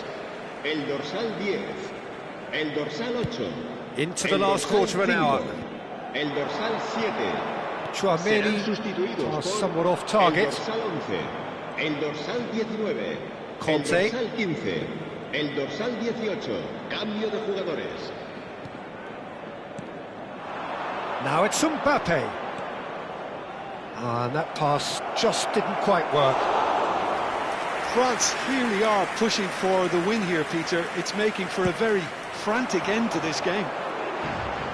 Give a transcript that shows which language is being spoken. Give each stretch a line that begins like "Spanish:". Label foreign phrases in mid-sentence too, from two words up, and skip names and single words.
Spanish: El dorsal 10, el dorsal 8.
English: Into the last quarter of an hour.
Spanish: El dorsal 7.
English: Tchouaméni somewhat off target.
Spanish: El dorsal 11, el dorsal 19. Conte. El dorsal 15, el dorsal 18. Cambio de jugadores.
English: Now it's Mbappe. And that pass just didn't quite work. France really are pushing for the win here, Peter. It's making for a very frantic end to this game.